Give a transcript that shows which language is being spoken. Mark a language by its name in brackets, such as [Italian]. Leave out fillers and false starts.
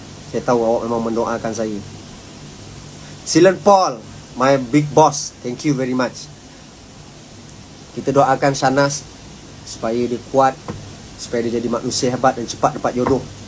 [Malay] Saya tahu awak memang mendoakan saya. [English] Silan Paul, my big boss, thank you very much. [Malay] Kita doakan Shanas supaya dia kuat, supaya dia jadi manusia hebat dan cepat dapat jodoh.